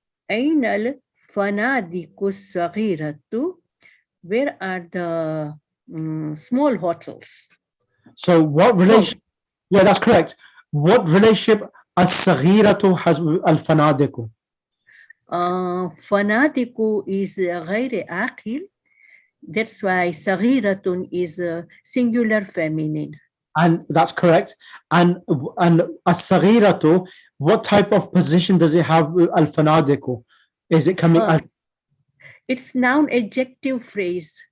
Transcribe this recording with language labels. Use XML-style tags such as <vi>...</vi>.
<ar>أين الفنادق الصغيرة?</ar> <en>Where are the small hotels? So what relationship? Yeah, that's correct. What relationship الصغيرة has الفنادق?</en> <ar>فنادق is غير عاقل.</ar> <en>That's why صغيرة is singular feminine. And that's correct. And الصغيرة, what type of position does it have? الفنادق? Is it coming? It's noun adjective phrase.</en>